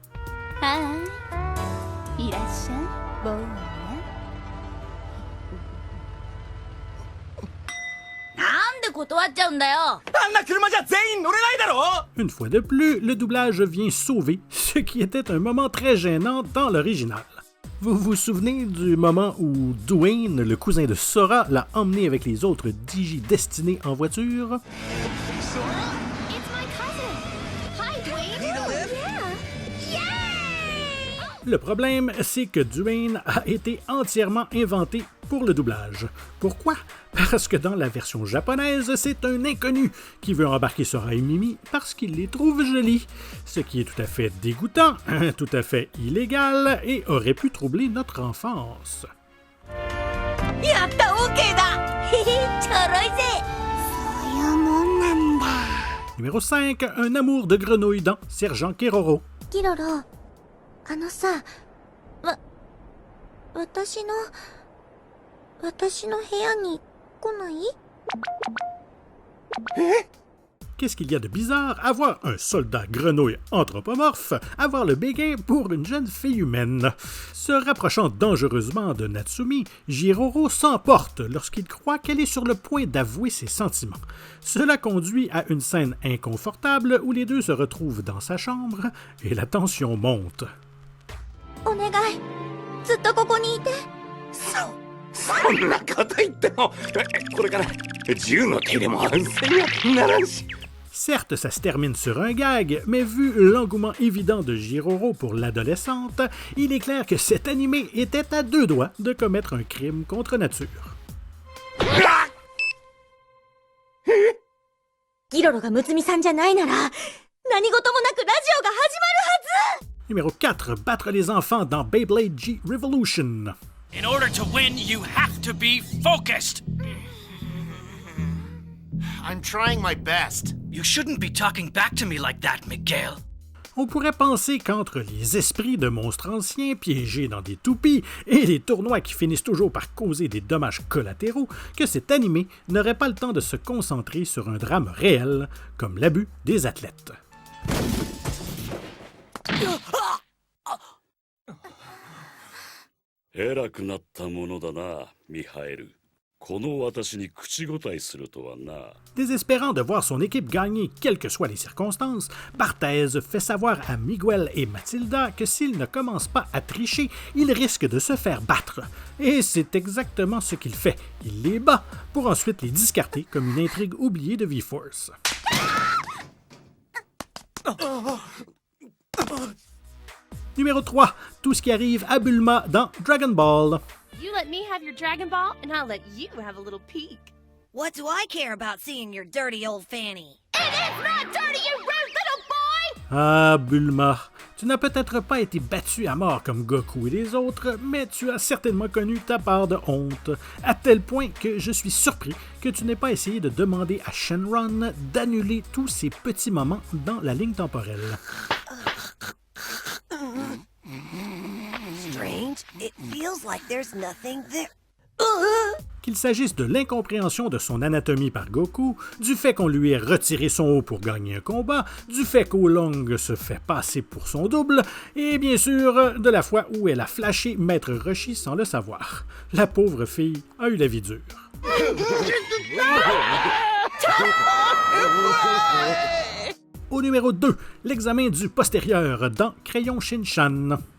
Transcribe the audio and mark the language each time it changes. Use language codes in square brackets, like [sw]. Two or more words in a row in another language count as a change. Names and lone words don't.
[fr] Une fois de plus, le doublage vient sauver ce qui était un moment très gênant dans l'original. Vous vous souvenez du moment où Dwayne, le cousin de Sora, l'a emmené avec les autres Digi-Destinés en voiture? [en] It's my cousin. Hi, Dwayne. Need a lift? Yeah. Yay! [fr] Le problème, c'est que Dwayne a été entièrement inventé pour le doublage. Pourquoi? Parce que dans la version japonaise, c'est un inconnu qui veut embarquer Sora et Mimi parce qu'il les trouve jolis, ce qui est tout à fait dégoûtant, tout à fait illégal et aurait pu troubler notre enfance. [ja] やった OK だへへちょろいぜそういうもんなんだ [fr] Numéro 5, un amour de grenouille dans Sergent Keroro. [ja] キロロさ私の部屋に来ない [fr] Qu'est-ce qu'il y a de bizarre à voir un soldat grenouille anthropomorphe avoir le béguin pour une jeune fille humaine? Se rapprochant dangereusement de Natsumi, Jiroro s'emporte lorsqu'il croit qu'elle est sur le point d'avouer ses sentiments. Cela conduit à une scène inconfortable où les deux se retrouvent dans sa chambre et la tension monte. [ja] お願いずっとここにいてそんなこと言ってもこれから銃の手入れも安静にならんし [fr] Certes, ça se termine sur un gag, mais vu l'engouement évident de Jiroro pour l'adolescente, il est clair que cet animé était à deux doigts de commettre un crime contre nature. [ja] キロロがむつみさんじゃないなら何事もなくラジオが始まるはず [fr] Numéro 4, battre les enfants dans Beyblade G Revolution. [en] In order to win, you have to be focused. I'm trying my best. You shouldn't be talking back to me like that, Miguel. [fr] On pourrait penser qu'entre les esprits de monstres anciens piégés dans des toupies et les tournois qui finissent toujours par causer des dommages collatéraux, que cet animé n'aurait pas le temps de se concentrer sur un drame réel, comme l'abus des athlètes. [ja] 偉くなったものだな、ミハエル。この私に口答えするとはな。 [fr] Désespérant de voir son équipe gagner quelles que soient les circonstances, Barthez fait savoir à Miguel et Mathilda que s'ils ne commencent pas à tricher, ils risquent de se faire battre. Et c'est exactement ce qu'il fait. Il les bat pour ensuite les discarter comme une intrigue oubliée de V-Force. Numéro 3, tout ce qui arrive à Bulma dans Dragon Ball. [en] You let me have your Dragon Ball, and I'll let you have a little peek. What do I care about seeing your dirty old fanny? It is not dirty, you rude little boy! [fr] Ah, Bulma, tu n'as peut-être pas été battu à mort comme Goku et les autres, mais tu as certainement connu ta part de honte, à tel point que je suis surpris que tu n'aies pas essayé de demander à Shenron d'annuler tous ces petits moments dans la ligne temporelle. [en] Strange. It feels like there's nothing there. [fr] Qu'il s'agisse de l'incompréhension de son anatomie par Goku, du fait qu'on lui ait retiré son haut pour gagner un combat, du fait qu'Oolong se fait passer pour son double, et bien sûr de la fois où elle a flashé Maître Roshi sans le savoir. La pauvre fille a eu la vie dure. Au numéro 2, l'examen du postérieur dans Crayon Shin-chan.